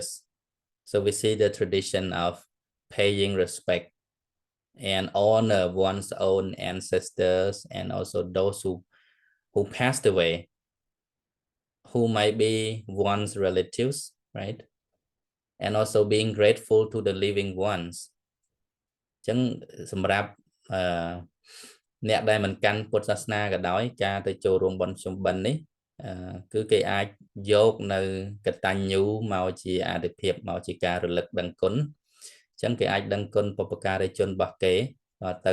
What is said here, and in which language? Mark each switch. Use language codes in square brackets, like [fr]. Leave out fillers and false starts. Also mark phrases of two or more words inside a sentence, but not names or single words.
[en] So we see the tradition of paying respect and honor one's own ancestors and also those who passed away, who might be one's relatives, right? And also being grateful to the living ones. [km] ចឹងសម្រាប់អ្នកដែលមិនកាន់ពុទ្ធសាសនាក៏ដោយការទៅចូលរួមបុណ្យភ្ជុំបិណ្ឌនេះគឺគេអាចយកនៅកតញ្ញូមកជាអាទិភាពមកជាការរលឹកដឹងគុណអញ្ចឹងគេអាចដឹងគុណបុព្វការីជនរបស់គេទៅ